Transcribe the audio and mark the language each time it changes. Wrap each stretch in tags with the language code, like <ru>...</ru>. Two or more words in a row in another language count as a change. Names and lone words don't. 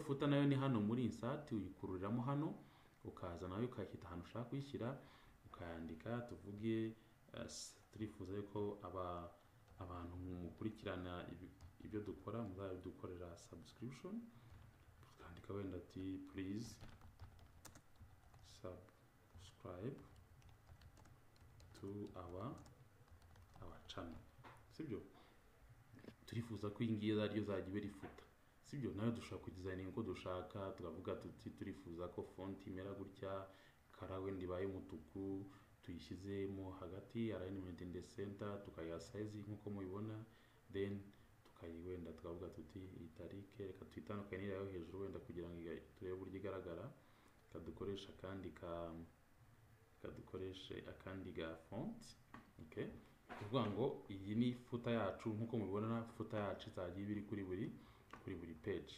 <rw>Footer nayo ni hano muri insert, uyikururiramo hano, ukaza nayo ukayishyira ahantu ushaka kuyishyira, ukayandika. Tuvuge turifuza yuko abantu mukurikirana ibyo dukora muzabidukorera subscription, tukandika wenda ati</rw> <en>please subscribe to our channel,</en> <rw>sibyo? Turifuza ko iyi ngiyi ariyo zajya iba footer, sibyo? Nayo dushaka kudesigning uko dushaka, tukavuga tuti turifuza ko font imera gutya, color wenda ibaye umutuku, tuyishyizemo hagati,</rw> <en>alignment in the center,</en> <rw>tukayiha size nk'uko mubibona, then tukayiwenda tukavuga tuti itarike reka tuyitandukanye n'irayo hejuru wenda kugira ngo turebe uburyo igaragara. Kadukoresha akandi ga font, okay? Kuvuga ngo iyi ni footer yacu, nk'uko mubibona footer yacu izajya ibiri kuri buri page.</rw>